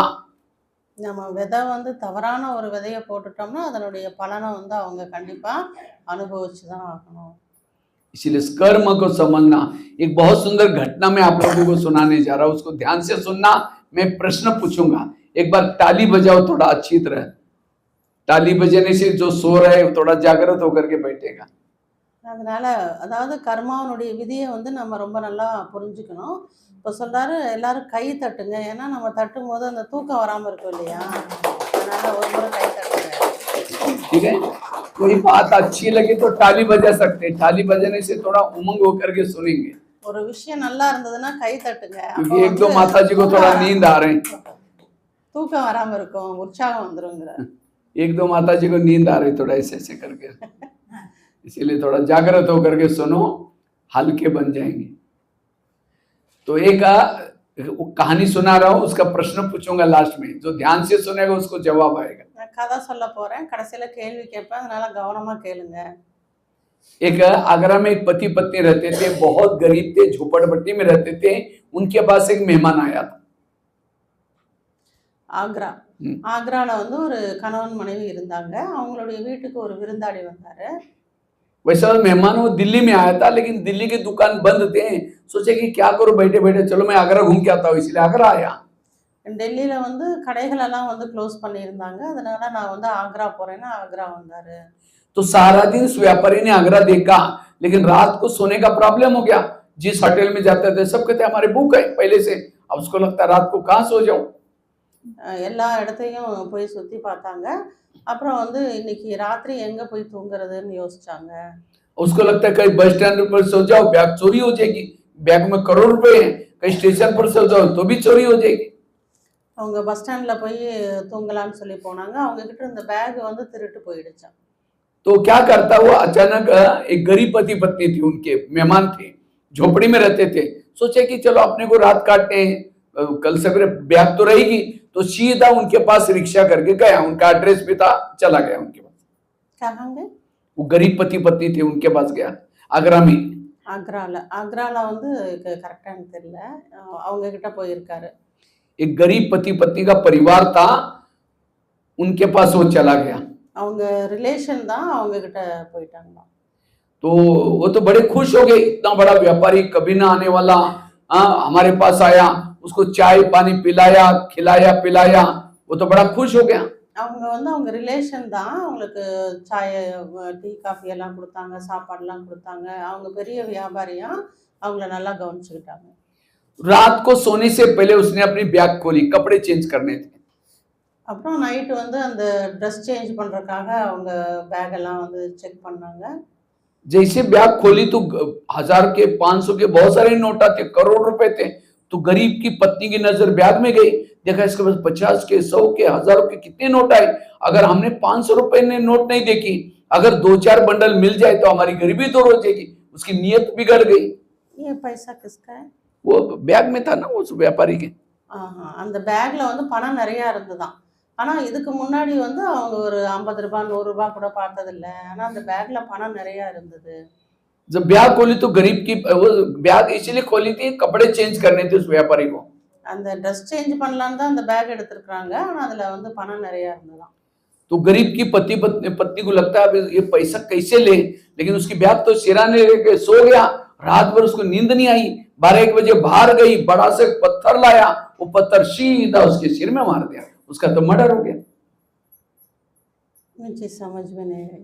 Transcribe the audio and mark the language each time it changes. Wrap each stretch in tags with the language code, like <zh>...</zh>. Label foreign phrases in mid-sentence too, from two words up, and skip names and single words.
<ta>நம்ம விதை வந்து தவறான ஒரு விதையை போட்டுட்டோம்னா அதனுடைய பலனை வந்து அவங்க கண்டிப்பா அனுபவிச்சு தான் ஆகணும்.</ta> <hi>इसलिए इस कर्म को समझना। एक बहुत सुंदर घटना मैं आप लोगों को सुनाने जा रहा हूं, उसको ध्यान से सुनना। मैं प्रश्न पूछूंगा, एक बार ताली बजाओ थोड़ा अच्छी तरह। ताली बजाने से जो सो रहा है थोड़ा जागृत होकर के बैठेगा।</hi> <ta>அதனால அதாவது கர்மாவனுடைய விதியை வந்து நம்ம ரொம்ப நல்லா புரிஞ்சுக்கணும். இப்போ சொல்றாரு எல்லாரும் கை தட்டுங்க, ஏன்னா நம்ம தட்டும் போது அந்த தூக்கம் வராம இருக்கும் இல்லையா, அதனால ஒரு முறை கை தட்டுங்க.</ta> <hi>ठीक है, कोई बात अच्छी लगे तो ताली बजा सकते हैं, ताली बजाने से थोड़ा उमंग होकर के सुनेंगे।</hi> <ta>ஒரு விஷயம் நல்லா இருந்ததுன்னா கை தட்டுங்க,</ta> <hi>क्योंकि एक दो माता जी को थोड़ा नींद आ रहे हैं।</hi> <ta>தூக்கம் வராம இருக்கும், உற்சாகம் வந்துருங்கிற.</ta> <hi>एक दो माता जी को नींद आ रही थोड़ा ऐसे ऐसे करके, इसीलिए थोड़ा जागृत होकर के सुनो, हल्के बन जाएंगे। तो एक कहानी सुना रहा हूं, उसका प्रश्न पूछूंगा लास्ट में, जो ध्यान से सुनेगा उसको जवाब आएगा।</hi> <ta>நான் கதை சொல்ல போறேன், கடைசியில கேள்வி கேட்பேன், அதனால கவனமா கேளுங்க।</ta> <hi>एक आगरा में एक पति पत्नी रहते थे, बहुत गरीब थे, झोपड़पट्टी में रहते थे। उनके पास एक मेहमान आया था।</hi> <ta>ஆக்ரா ஆக்ரால வந்து ஒரு கணவன் மனைவி இருந்தாங்க, அவங்களுடைய வீட்டுக்கு ஒரு விருந்தாளி வந்தாரு।</ta> <hi>वैसा मेहमान वो दिल्ली में आया था, लेकिन दिल्ली की दुकान बंद थे। सोचे कि क्या करो बैठे बैठे, चलो मैं आगरा घूम के आता हूँ, इसलिए आगरा आया।</hi> <ta>டெல்லியில வந்து கடைகள் எல்லாம் வந்து க்ளோஸ் பண்ணியிருந்தாங்க, அதனால நான் வந்து ஆக்ரா போறேன்னா ஆக்ரா வந்தாரு।</ta> <hi>तो सारा दिन उस व्यापारी ने आगरा देखा, लेकिन रात को सोने का प्रॉब्लम हो गया। जिस होटल में जाते थे सब कहते हमारे बुक है पहले से, अब उसको लगता है रात को कहाँ सो जाऊं।</hi> <ta>எல்லா இடத்தையும் போய் சுத்தி பார்த்தாங்க, அப்புறம் வந்து இன்னைக்கு ராத்திரி எங்க போய் தூங்குறதுன்னு யோசிச்சாங்க।</ta> <hi>उसको लगता है कहीं</hi> <en>bus stand</en> <hi>पर सो जाओ, बैग चोरी हो जाएगी, बैग में करोड़ रुपए हैं, कहीं स्टेशन पर सो जाओ तो भी चोरी हो जाएगी।</hi> <ta>அவங்க</ta> <en>bus stand-ல</en> <ta>போய் தூங்கலாம்னு சொல்லி போனாங்க, அவங்க கிட்ட இருந்த பேக் வந்து திருட்டு போயிடுச்சாம்।</ta> <hi>तो क्या करता वो, अचानक एक गरीब पति पत्नी थी, उनके मेहमान थे, झोपड़ी में रहते थे। सोचे कि चलो अपने को रात काटते हैं, कल सवेरे ब्याह तो रहेगी। तो सीधा उनके पास रिक्शा करके गया, उनका एड्रेस भी था, चला गया उनके पास। कहाँ गए? वो गरीब पति पत्नी थे, उनके पास गया, आगरा में।</hi> <ta>ஆக்ரால வந்து கரெக்டா எனக்கு தெரியல, அவங்க கிட்ட போயிருக்காரு।</ta> <hi>एक गरीब पति पत्नी का परिवार था, उनके पास वो चला गया।</hi> <ta>அவங்க ரிலேஷன் தான், அவங்க கிட்ட போயிட்டாங்களாம்।</ta> <hi>तो वो तो बड़े खुश हो गए, इतना बड़ा व्यापारी कभी ना आने वाला हमारे पास आया, उसको चाय पानी पिलाया, खिलाया पिलाया, वो तो बड़ा खुश हो गया।</hi> <ta>அவங்க வந்து அவங்க ரிலேஷன் தான், அவங்களுக்கு சாய்</ta> <en>tea coffee</en> <ta>எல்லாம் கொடுத்தாங்க, சாப்பாடுலாம் கொடுத்தாங்க, அவங்க பெரிய வியாபாரியா, அவங்கள நல்லா கவனிச்சுக்கிட்டாங்க।</ta> <hi>रात को सोने से पहले उसने अपनी बैग खोली, कपड़े चेंज करने थे।</hi> <ta>அப்புறம் நைட்டு வந்து அந்த</ta> <en>dress change</en> <ta>பண்றதுக்காக அவங்க பேக் எல்லாம் வந்து செக் பண்ணாங்க।</ta> <hi>जैसे बैग खोली तो 1000 के 500 के बहुत सारे नोट आते, करोड़ रुपए थे। तो गरीब की पत्नी की नजर बैग में गई, देखा इसके पास 50 के 100 के 1000 के कितने नोट आए। अगर हमने 500 रुपए ने नोट नहीं देखी, अगर 2-4 बंडल मिल जाए तो हमारी गरीबी दूर हो जाएगी। उसकी नीयत बिगड़ गई। ये पैसा किसका है? वो बैग में था ना उस व्यापारी के।</hi> <ta>அந்த பேக்ல வந்து பணம் நிறைய இருந்ததாம், ஆனா இதுக்கு முன்னாடி வந்து அவங்க ஒரு 50 ரூபாய் 100 ரூபாய் கூட பார்த்ததில்ல, ஆனா அந்த பேக்ல பணம் நிறைய இருந்தது।</ta> <hi>जब बैग खोली तो गरीब की वो बैग इसलिए खोली थी, कपड़े चेंज करने थे उस व्यापारी को।</hi> <ta>அந்த</ta> <en>dress change</en> <ta>பண்ணலான்னு தான் அந்த பேக் எடுத்திருக்காங்க, ஆனா அதுல வந்து பணம் நிறைய இருந்ததாம்।</ta> <hi>तो गरीब की पत्नी को लगता है ये पैसा कैसे ले, लेकिन उसकी बैग तो सिराने लेके सो गया। रात भर उसको नींद नहीं आई, 12-1 बजे बाहर गई, बड़ा से पत्थर लाया, वो पत्थर सीधा उसके सिर में मार दिया, उसका तो मर्डर हो गया। मुझे समझ में नहीं आई,</hi>